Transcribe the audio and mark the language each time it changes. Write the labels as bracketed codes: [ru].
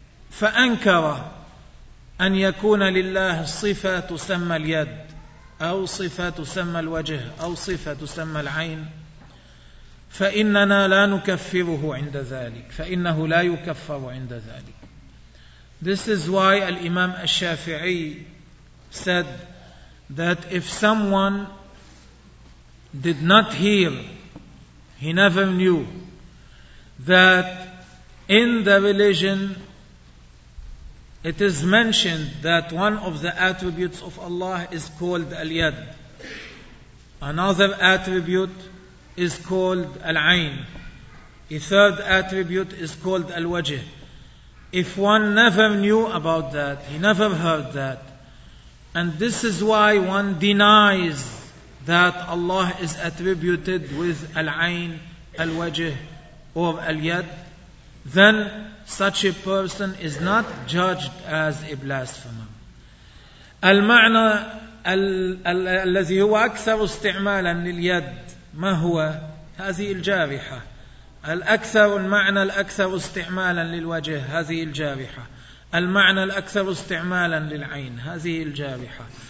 [ar] فأنكر أن يكون لله صفة تسمى اليد أو صفة تسمى الوجه أو صفة تسمى العين فإننا لا نكفره عند ذلك فإنه لا يكفر عند ذلك. [en] This is why الإمام الشافعي said that if someone did not hear, he never knew that in the religion it is mentioned that one of the attributes of Allah is called al-yad. Another attribute is called al-ayn. A third attribute is called al-wajh. If one never knew about that, he never heard that. And this is why one denies that Allah is attributed with al-ayn, al-wajh, or al-yad, then such a person is not judged as a blasphemer. [ar] المعنى الذي هو أكثر استعمالا لليد ما هو؟ هذه الجارحة. الأكثر المعنى الأكثر استعمالا للوجه هذه الجارحة. المعنى الأكثر استعمالا للعين هذه الجارحة.